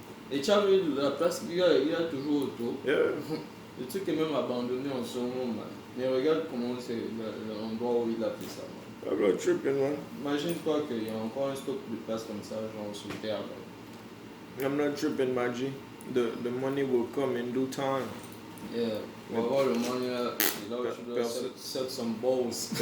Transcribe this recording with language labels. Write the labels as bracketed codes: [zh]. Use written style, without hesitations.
[fr] Et tu as vu la place qu'il y a toujours autour? [en] Yeah. [fr] Le truc est même abandonné en ce moment, man. Mais regarde comment c'est l'endroit où il a fait ça, man. [en] I'm not tripping, man. [fr] Imagine-toi qu'il y a encore un stock de place comme ça, genre sur terre, man. [en] I'm not tripping, my G. The money will come in due time. [fr] Yeah, on va avoir le money là, et là où tu dois [en] set some balls.